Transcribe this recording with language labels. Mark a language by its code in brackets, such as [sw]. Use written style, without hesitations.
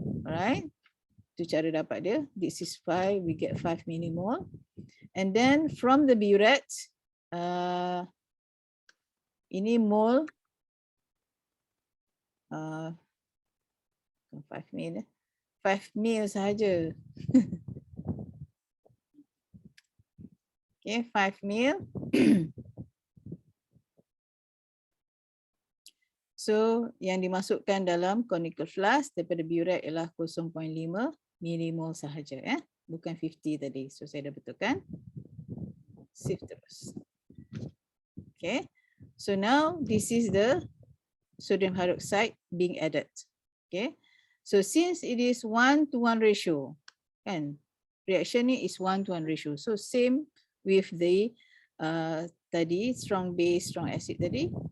[ms] Alright, itu cara dapat dia. [en] This is 5, we get 5 millimole. And then from the burette, [ms] ini mol 5 ml, 5 ml sahaja. [en] Okay, 5 ml. [ms] So yang dimasukkan dalam conical flask daripada burette ialah 0.5 millimole sahaja, bukan 50 tadi. So saya dah betulkan. Save terus. [en] Okay, so now this is the sodium hydroxide being added. Okay, so since it is 1:1 ratio, kan, reaction ni is 1:1 ratio. So same with the tadi strong base, strong acid tadi.